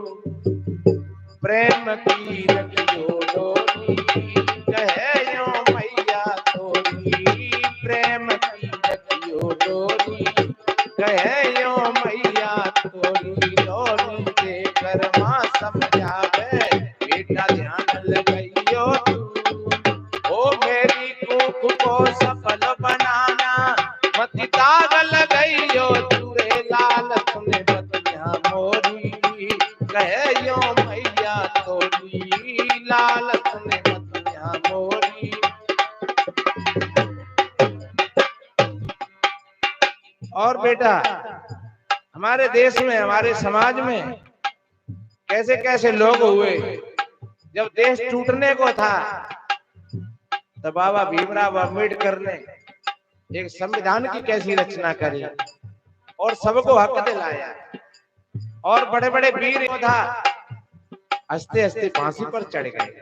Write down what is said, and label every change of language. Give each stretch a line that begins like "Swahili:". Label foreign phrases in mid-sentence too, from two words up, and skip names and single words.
Hindi: प्रेम की रखियो डोरी, कहियो मैया तोरी, प्रेम की रखियो डोरी, कहियो मैया तोरी, डोरी देकर माँ समझावे, बेटा ध्यान लगाइयो तू, ओ मेरी भूख को सफल बनाना, मत दाग लगाइयो तुरे लाल तुने बतिया मोरी, कहियो मैया तोरी, लाल तुने बतिया मोरी। और बेटा हमारे देश में, हमारे समाज में कैसे कैसे लोग हुए, जब देश टूटने को था तो बाबा भीमराव अम्बेडकर ने एक संविधान की कैसी रचना करी और सबको हक दिलाया, और बड़े बड़े वीर योद्धा हंसते हंसते फांसी पर चढ़ गए।